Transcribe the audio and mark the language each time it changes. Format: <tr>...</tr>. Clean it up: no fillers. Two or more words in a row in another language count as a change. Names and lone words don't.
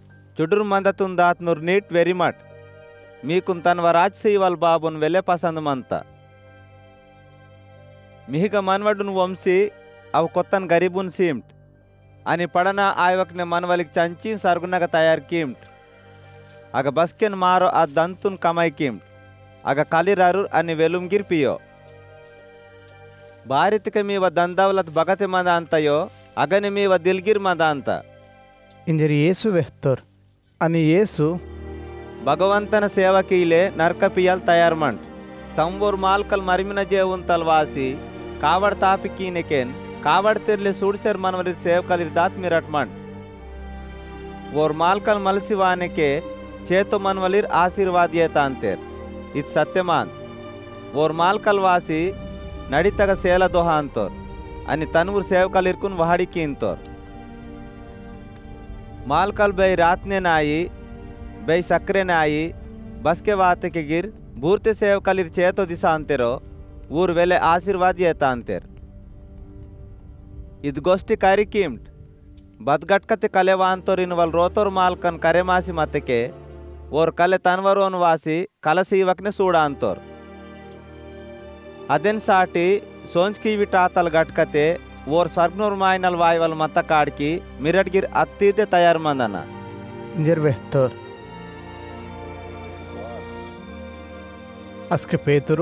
<gon>चुडुर मंदतुन दात नुर नीट वेरी मट मीकुन तन वराज से वाल बाबुन वेले पसंद मंता मिहिग मनवडुन वंशी अव कोत्तन गरीबुन सीम्ट आणि पडना आयवकने मनवलिक चंचीन सरगुनग तयार कीम्ट अग बस्केन मारो आ दंतुन कमाई कीम्ट अग कालिरारू अनि वेलुम गिरपियो बारितके मीव दंदवलत बगते मंदांतयो अगने मीव दिलगिर मंदांता इंजर येसु वेहतर अनि येसु भगवंतन सेवकीले नरक पियल तयार मंट तंबोर मालकल मरिमिन जेवुन तलवासी कावड़ तापि कीनेकेन कावड़ तिरले सूडसेर मनवलिर सेवकलिर दात मिरट मंट वोर मालकल मलसिवाने के चेतो मनवलिर आशीर्वाद ये तांतेर इत सत्यमान वोर मालकल वासी नड़ीतग सेला दोहांतोर अनि तनवुर सेवकलिरकुन वहाड़ी कींतोर मालकल बेई रातने नाई बेई सक्रे नाई बसके वाते के गिर बूर्ते सेवकलिर चेतो दिशांतेरो ऊर वेले आशीर्वाद ये तांतेर इद गोष्टी करी कीम्ट बदगटकते कलेवांतोरिन वल रोतोर मालकन करेमासी मतके ओर कले तनवरोन वासी कलसीवकने सूडांतोर अदेन साटी सोंचकी विटातल गटकते ओर सर्गनोर मायनल वायवल मत काड़की मिरटगिर अत्तीते तयार मंदना इंजर वेहतर अस्के पेतुरु</gon>